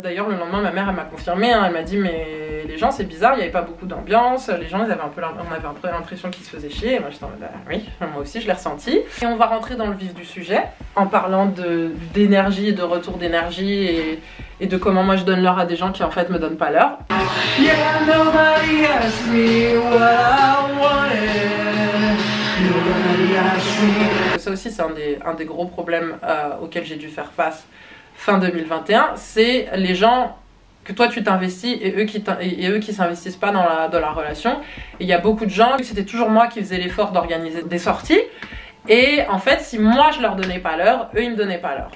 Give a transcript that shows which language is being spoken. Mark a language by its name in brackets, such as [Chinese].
[French] D'ailleurs, le lendemain, ma mère, elle m'a confirmé, hein, elle m'a dit, mais les gens, c'est bizarre, il n'y avait pas beaucoup d'ambiance, les gens, on avait un peu l'impression qu'ils se faisaient chier, et moi, j'étais en mode, oui, moi aussi, je l'ai ressenti. Et on va rentrer dans le vif du sujet, en parlant d'énergie et de retour d'énergie, et de comment moi je donne l'heure à des gens qui en fait me donnent pas l'heure. [English] Yeah, nobody asked me what I wanted. Nobody [French] Ça aussi, c'est un des gros problèmes auxquels j'ai dû faire face fin 2021, c'est les gens que toi tu t'investis et eux qui s'investissent pas dans la relation. Et il y a beaucoup de gens, c'était toujours moi qui faisais l'effort d'organiser des sorties. Et en fait, si moi je leur donnais pas l'heure, eux ils me donnaient pas l'heure.